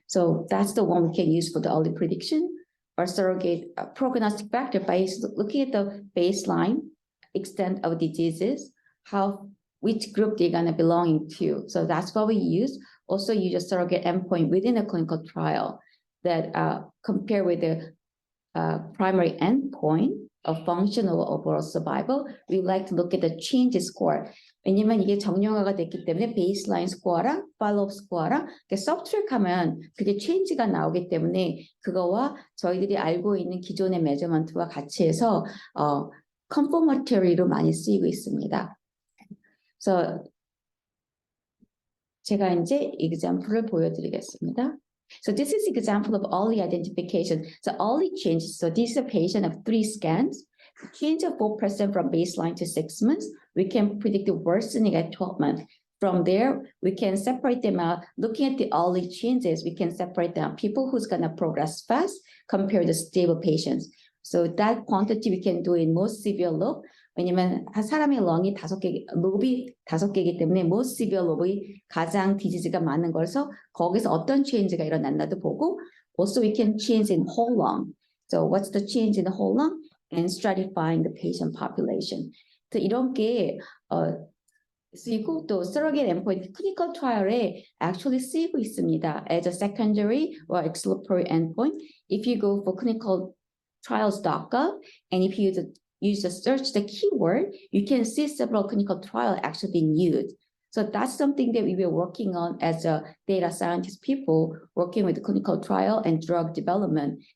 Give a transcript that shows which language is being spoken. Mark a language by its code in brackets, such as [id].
[en] So that's the one we can use for the early prediction or surrogate prognostic factor by looking at the baseline extent of diseases, which group they're gonna belong to. So that's what we use. Also use a surrogate endpoint within a clinical trial that compare with the primary endpoint of functional overall survival. We like to look at the change score. [ko] 왜냐면 이게 정형화가 됐기 때문에 베이스라인 스코어랑 팔로업 스코어랑 서브트랙하면 그게 체인지가 나오기 때문에 그거와 저희들이 알고 있는 기존의 메저먼트와 같이 해서 컨포머터리로 많이 쓰이고 있습니다. 그래서 제가 이제 example을 보여드리겠습니다. [en] So this is example of early identification. So early change. So this is a patient of 3 scans. Change of 4% from baseline to 6 months. We can predict the worsening at 12 months. From there, we can separate them out. Looking at the early changes, we can separate them. People who's gonna progress fast compared to stable patients. So that quantity we can do in most severe lobe. [ko] 왜냐면 사람의 롱이 5개, 롭이 5개이기 때문에 most severe 롭이 가장 디지즈가 많은 거라서 거기서 어떤 체인지가 일어났나도 보고 [en] also we can change in whole lung. So what's the change in the whole lung? And stratifying the patient population. [ko] 또 이런 게 쓰이고 또 surrogate endpoint clinical trial에 actually 쓰이고 있습니다. [en] As a secondary or exploratory endpoint. If you go for clinicaltrials.gov and if you use the search the keyword, you can see several clinical trials actually being used. So that's something that we were working on as a data scientist people working with clinical trial and drug development.